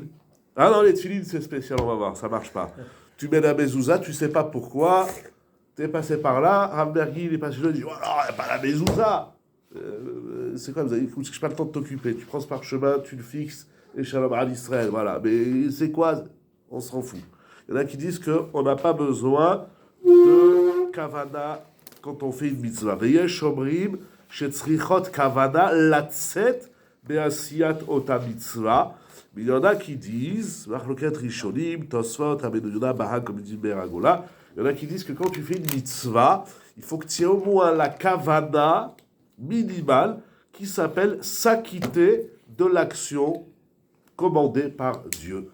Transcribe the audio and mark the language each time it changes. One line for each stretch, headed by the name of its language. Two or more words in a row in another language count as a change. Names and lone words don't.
French: Ah non, les tefilines, c'est spécial, on va voir, ça marche pas. Tu mets la mezouza, tu sais pas pourquoi, tu es passé par là, Rav Mergui, il est passé là, il dit, oh non, il n'y a pas la mezouza. C'est comme ça, écoute, je n'ai pas le temps de t'occuper. Tu prends ce parchemin, tu le fixes, et
Hebrew: שלום על ישראל,
French: voilà. Mais c'est quoi? On s'en fout. Il y en a qui disent qu'on n'a pas besoin de kavana quand on fait une mitzvah.
Hebrew: ויש אומרים שצריכות כוונה לצאת בעשיית אותה מצוה.
French: Mais il y en a qui disent,
Hebrew: מחלוקת ראשונים,
French: Tosfot, Rabbeinu Yonah, Bahag, comme il dit Beragola, il y en a qui disent que quand tu fais une mitzvah, il faut que tu aies au moins la kavana minimale qui s'appelle s'acquitter de l'action commandée par Dieu.